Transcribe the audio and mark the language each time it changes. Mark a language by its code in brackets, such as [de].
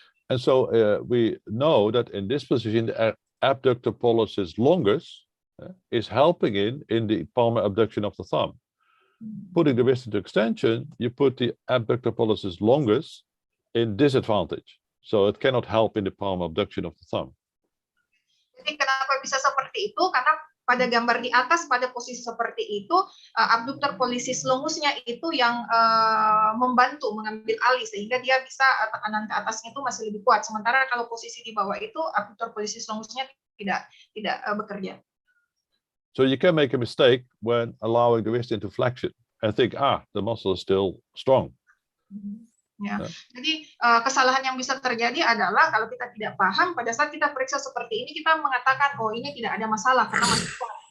[en] And so we know that in this position, the abductor pollicis longus is helping in the palmar abduction of the thumb. Putting the wrist into extension, you put the abductor pollicis longus in disadvantage. So it cannot help in the palm abduction of the thumb. [id] Jadi kenapa bisa seperti itu? Karena pada gambar di atas, pada posisi seperti itu, abduktor pollicis longusnya itu yang membantu mengambil alih sehingga dia bisa tekanan ke atasnya itu masih lebih kuat. Sementara kalau posisi di bawah itu abduktor pollicis longusnya tidak bekerja. [en] So you can make a mistake when allowing the wrist into flexion and think, the muscle is still strong. Ya. [id] Jadi kesalahan yang bisa terjadi adalah kalau kita tidak paham pada saat kita periksa seperti ini kita mengatakan oh ini tidak ada masalah karena masih kuat.